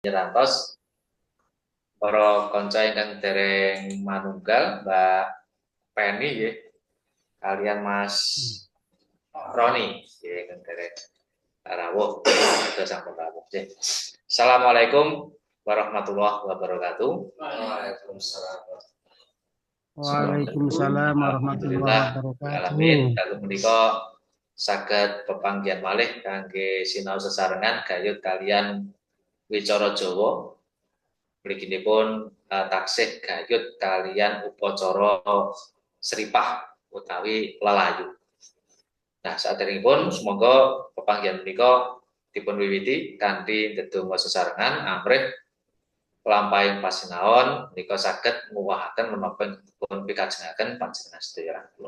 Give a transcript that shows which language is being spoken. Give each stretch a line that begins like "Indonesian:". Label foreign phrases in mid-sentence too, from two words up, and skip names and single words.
Javanese: nyerantos para kanca ingkang dereng manunggal Mbak Penny nggih kalian Mas Roni nggih ingkang dereng rawuh kita sampun rawuh nggih.
Arabic: السلام عليكم ورحمة الله وبركاته. وعليكم السلام. وعليكم السلام ورحمة الله وبركاته.
Javanese: Alamin kalau menika saged pepanggihan malih kangge sinau sesarengan gayut kalian wicara Jawa. Mliginipun taksih gayut kalian upacara sripah utawi lelayu. Nah, saderengipun semoga pepanggihan menika dipun wiwiti kanthi ndedonga sesarengan amrih lampahing pasinaon menika saged nguwahaken menapa dipun pikajengaken panjenengan sedaya kula.